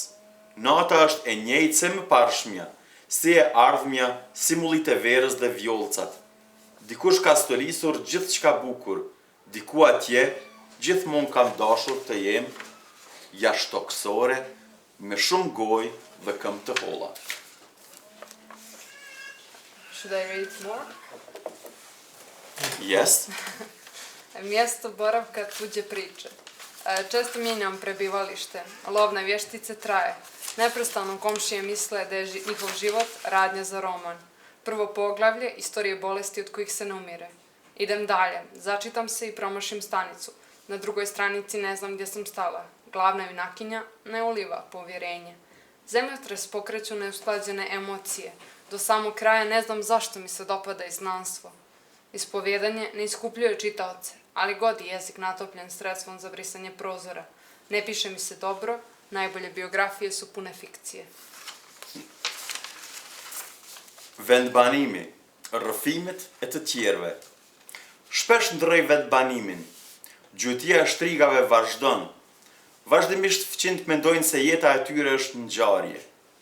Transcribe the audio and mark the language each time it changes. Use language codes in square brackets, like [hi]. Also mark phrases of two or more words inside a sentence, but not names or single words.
[sq] Nata është e njëjtë se më parshmja, si e ardhmja, si mullit e verës dhe vjollcat. Dikush ka stolisur gjithçka bukur, diku atje, gjithmonë kam dashur të jem jashtëtoksore, me shumë gojë dhe këmbë të holla. [en] Should I read more? Yes. [bs] Mjesto boravka tuđe priče. Često mijenjam prebivalište. Lovne vještice traje. Neprestano komšije misle da je njihov život radnja za roman. Prvo poglavlje, istorije bolesti od kojih se ne umire. Idem dalje, začitam se i promašim stanicu. Na drugoj stranici ne znam gdje sam stala. Glavna junakinja ne uliva povjerenje. Zemljotres pokreću neusklađene emocije. Do samog kraja ne znam zašto mi se dopada izgnanstvo. Ispovjedanje ne iskupljuje čitaoce, ali god je jezik natopljen sredstvom za brisanje prozora. Ne piše mi se dobro, najbolje biografije su pune fikcije. [sq] Vendbanimi, rrëfimet e të tjerëve. Shpesh ndrej vendbanimin. Gjutja e shtrigave vazhdon. Vazhdimisht fëqinjt mendojnë se jeta e tyre është ngjarje.